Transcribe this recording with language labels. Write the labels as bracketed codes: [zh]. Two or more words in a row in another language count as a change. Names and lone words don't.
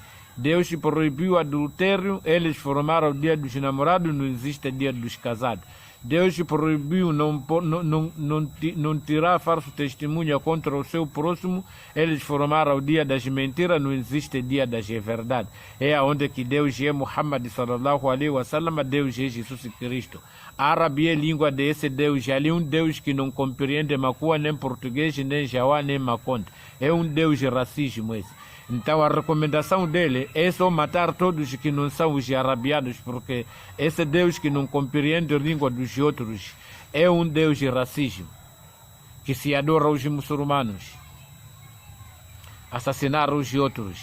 [pt] Deus proibiu o adultério, eles formaram o dia dos namorados, não existe dia dos casados. Deus proibiu não tirar falso testemunho contra o seu próximo, eles formaram o dia das mentiras, não existe dia das verdades. É onde que Deus é Muhammad [ar] صلى الله عليه وسلم, [pt] Deus é Jesus Cristo. Árabe é língua desse Deus, ali um Deus que não compreende macua, nem português, nem jauá, nem maconde. É um Deus de racismo esse. Então a recomendação dele é só matar todos que não são os arabianos, porque esse Deus que não compreende a língua dos outros é um Deus de racismo, que se adora os muçulmanos, assassinar os outros.